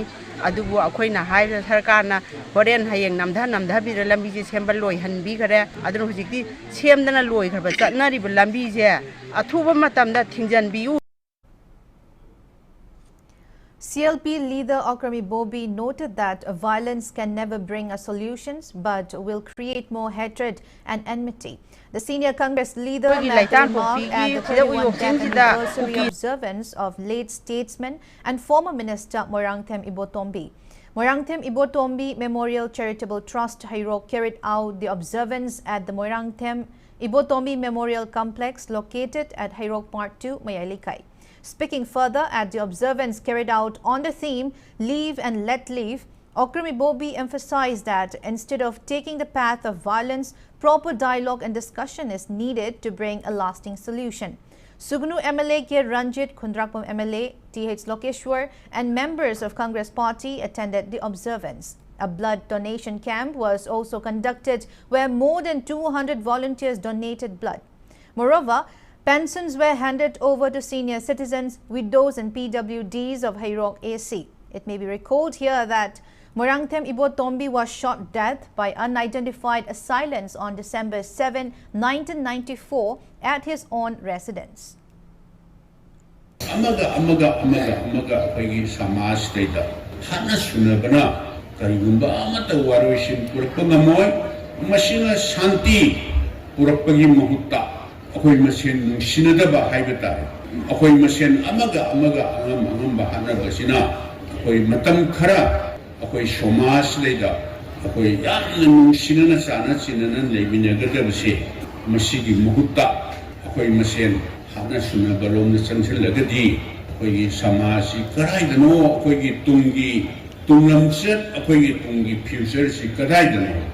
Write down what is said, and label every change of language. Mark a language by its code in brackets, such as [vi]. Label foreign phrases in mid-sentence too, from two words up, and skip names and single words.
[mni] Adubu akoina haira sarkarna horen hayeng namdha bi lambi je sembal loi hanbi khare adun hujikti semdana loi khaba chatnari bu lambi je athuba matamda thingjan biu. [en] CLP leader Akrami Bobi noted that violence can never bring us solutions but will create more hatred and enmity. The senior Congress leader made a remark at the 31st death anniversary observance of late statesman and former minister Moirangthem Ibotombi. Moirangthem Ibotombi Memorial Charitable Trust Hairok carried out the observance at the Moirangthem Ibotombi Memorial Complex located at Hairok Part 2, Mayalikai. Speaking further at the observance carried out on the theme Leave and Let Live, Akrami Bobi emphasized that instead of taking the path of violence, proper dialogue and discussion is needed to bring a lasting solution. Sugnu MLA K. Ranjit, Kundrakpam MLA, T.H. Lokeshwar and members of Congress Party attended the observance. A blood donation camp was also conducted where more than 200 volunteers donated blood. Moreover, pensions were handed over to senior citizens, widows and PWDs of Hairok AC. It may be recalled here that Moirangthem Ibotombi was shot dead by unidentified assailants on December 7, 1994 at his own residence. [mni] Amaga apagi samaj data hana sunabana karigumba amata waroisin purpangamoy masina shanti purapagi mahutta akoy masen nungsinadaba haibata akoy masen amaga angamba hanabasina akoy matam khara akoy samaj data akoy yamna nungsinana sana sinanan leibinagadabase masigi mahutta akoy masen hana sunabalom na chansalagadi ꯑꯩꯈꯣꯏꯒꯤ ꯁꯃꯥꯖꯁꯤ ꯀꯗꯥꯏꯗꯅꯣ ꯑꯩꯈꯣꯏꯒꯤ ꯇꯨꯡꯂꯝꯆꯠ ꯑꯩꯈꯣꯏꯒꯤ ꯇꯨꯡꯒꯤ ꯐ꯭ꯌꯨꯆꯔꯁꯤ ꯀꯗꯥꯏꯗꯅꯣ